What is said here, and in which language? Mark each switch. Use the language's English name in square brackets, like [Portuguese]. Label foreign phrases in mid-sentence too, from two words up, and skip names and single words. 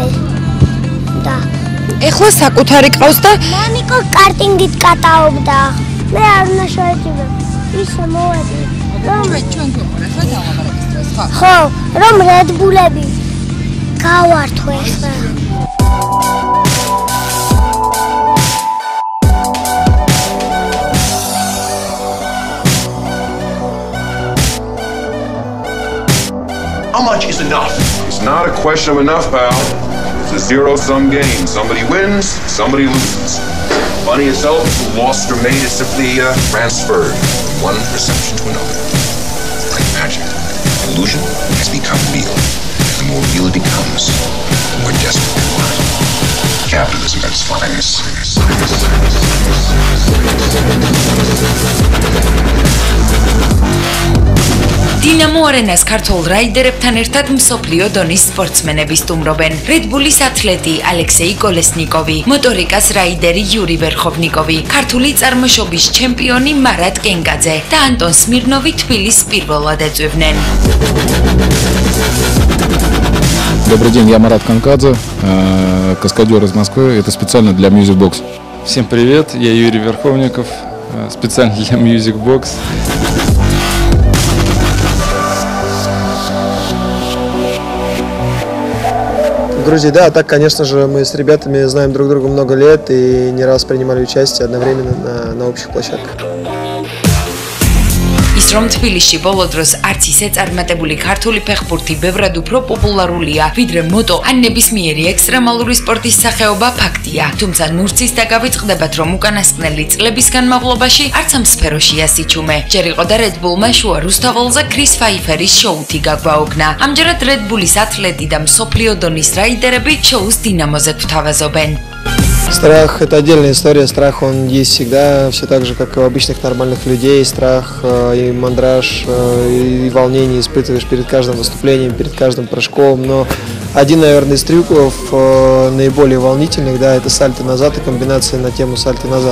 [Georgian] და ეხლა საკუთარი ყავს და მამიკო კარტინგით კატაობდა. მე არ უნდა შევეძინო. ისე მოვედი. რომ ჩვენ გვიყურე ხო დავამარაგეს დროს ხო? ხო, რომ რედბულები გავართო ახლა. [English] How much is enough? It's not a question of enough, pal. It's a zero-sum game. Somebody wins, somebody loses. Money itself, lost or made, is simply transferred from one perception to another. Like magic, illusion has become real. The more real it becomes, the more desperate you are. Capitalism at its finest. [Georgian] დინამო არენას ქართულ რაიდერებთან ერთად მსოფლიო დონის სპორტსმენები სტუმრობენ. რედბულის ათლეტი ალექსეი კოლესნიკოვი, მოტორიკას რაიდერი იური ვერხოვნიკოვი, ქართული წარმოშობის ჩემპიონი მარატ კენკაძე და ანტონ სმირნოვი თბილისს პირველად ეწვივნენ. [Russian] Добрый день, я Марат Канкадзе, каскадер из Москвы. Это специально для Music Box. Всем привет, я Юрий Верховников, специально для Music Box. В Грузии, да, так, конечно же, мы с ребятами знаем друг друга много лет и не раз принимали участие одновременно на общих площадках. [Georgian] რომ თბილისში ბოლო დროს არც ისე წარმატებული ქართული ფეხბურთი ბევრად უფრო პოპულარულია, ვიდრე მოტო ან ნებისმიერი ექსტრემალური სპორტის სახეობა ფაქტია. თუმცა ნურცის დაგავიწყდებათ, რომ უკანასკნელი წლების განმავლობაში არც ამ სფეროშია სიჩუმე. ჯერ იყო და Red Bull-მა შუა რუსთაველზე Chris Pfeiffer-ის შოუთი გაგვაოგნა. ამჯერად Red Bull-ის ათლეტი და მსოფლიო დონის რაიდერები შოუს დინამოზე გვთავაზობენ. [Russian] Страх – это отдельная история. Страх, он есть всегда, все так же, как и у обычных нормальных людей. Страх и мандраж, и волнение испытываешь перед каждым выступлением, перед каждым прыжком. Но один, наверное, из трюков наиболее волнительных, да, это сальто назад и комбинация на тему сальто назад.